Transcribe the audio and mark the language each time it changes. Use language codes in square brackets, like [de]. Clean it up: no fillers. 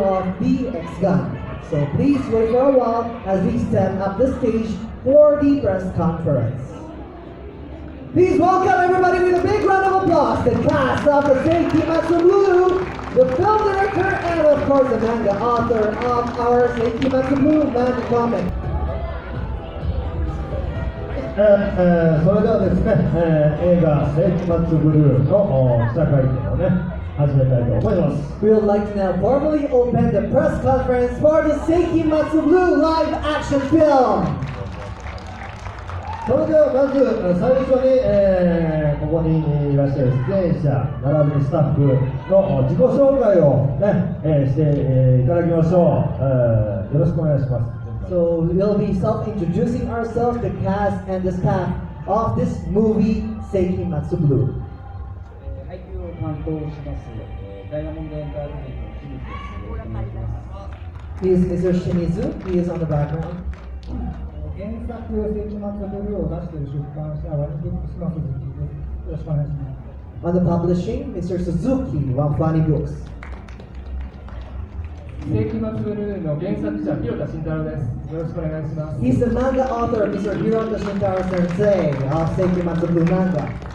[en] of the X-Gun. So please wait for a while as we set up the stage for the press conference. Please welcome everybody with a big round of applause, the cast of the Seikimatsu Blue, the film director, and of course the manga author of our Seikimatsu Blue manga comic. [ja] それではですね、映画「世紀末ブルー」の記者会見をね、始めたいと思います。 [en] We would like to now formally open the press conference for the Seikimatsu Blue live action film. [ja] それではまず最初に、ここにいらっしゃる出演者並びにスタッフの自己紹介を、ねしていただきましょう。よろしくお願いします。 [en] So we'll be self-introducing ourselves, the cast and the staff of this movie, Seikimatsu Blue. [ja] 配給を担当します、ダイヤモンドエンターテインメントの清水です。よろしくお願いします。 [en] He is Mr. Shimizu. He is on the background. [ja] 原作「世紀末ブルー」を出している出版社ワニブックスの鈴木です。よろしくお願いします。 [en] On the publishing, Mr. Suzuki, Wafani Books. [ja] 世紀末ブルーの原作者、広田慎太郎です。よろしくお願いします。 [en] He's the manga author, Mr. Hirota Shintaro Sensei of Seikimatsu Blue manga.